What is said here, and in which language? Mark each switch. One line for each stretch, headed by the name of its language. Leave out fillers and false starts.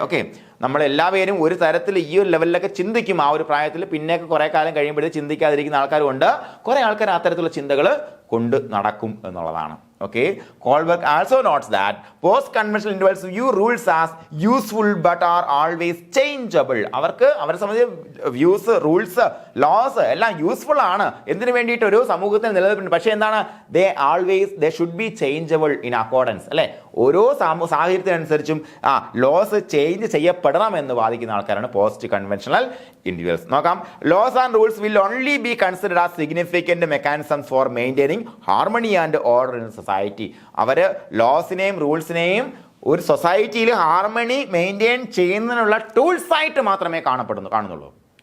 Malayalam: Okay, നമ്മളെല്ലാവരും ഒരു തരത്തിൽ ഈ ഒരു ലെവലിലൊക്കെ ചിന്തിക്കും. ആ ഒരു പ്രായത്തിൽ പിന്നേക്ക് കുറേ കാലം കഴിയുമ്പോഴേ ചിന്തിക്കാതിരിക്കുന്ന ആൾക്കാരുണ്ട്. കുറേ ആൾക്കാർ അത്തരത്തിലുള്ള ചിന്തകൾ കൊണ്ട് നടക്കും എന്നുള്ളതാണ്.
English: Okay, Kohlberg also notes that post-conventional individuals view rules as useful but are always changeable.
Malayalam: അവരെ സംബന്ധിച്ച് വ്യൂസ്, റൂൾസ്, ലോസ് എല്ലാം യൂസ്ഫുൾ ആണ്. എന്തിനു വേണ്ടിയിട്ട്? ഒരു സമൂഹത്തിന് നിലനിൽപ്പുണ്ട്. പക്ഷേ എന്താണ്?
English: they should be changeable in accordance, അല്ലെ?
Malayalam: ഓരോ സാഹചര്യത്തിനനുസരിച്ചും ലോസ് ചേഞ്ച് ചെയ്യപ്പെടണം എന്ന് വാദിക്കുന്ന ആൾക്കാരാണ് പോസ്റ്റ് കൺവെൻഷണൽ ഇൻഡിവിജ്വൽസ്. നോക്കാം.
English: Laws and rules will only be considered as significant mechanism for maintaining harmony and order in society.
Malayalam: അവർ ലോസിനെയും റൂൾസിനെയും ഒരു സൊസൈറ്റിയിൽ ഹാർമണി മെയിൻറ്റെയിൻ ചെയ്യുന്നതിനുള്ള ടൂൾസ് ആയിട്ട് മാത്രമേ കാണുന്നുള്ളൂ.